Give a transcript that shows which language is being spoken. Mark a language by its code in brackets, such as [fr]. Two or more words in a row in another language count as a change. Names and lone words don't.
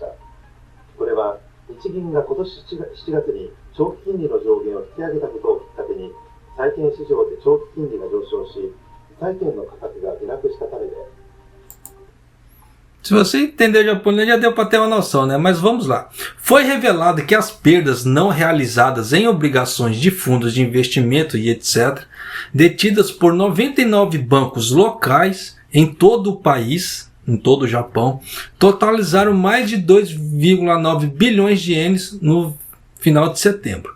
[ja] これは日銀が今年7月に長期金利の上限を引き上げたことをきっかけに、債券市場で長期金利が上昇し、債券の価格が下落したためで。 [pt] Se você entender japonês, já deu para ter uma noção, né? Mas vamos lá. Foi revelado que as perdas não realizadas em obrigações de fundos de investimento e etc., detidas por 99 bancos locais em todo o país, em todo o Japão, totalizaram mais de 2,9 bilhões de ienes no final de setembro.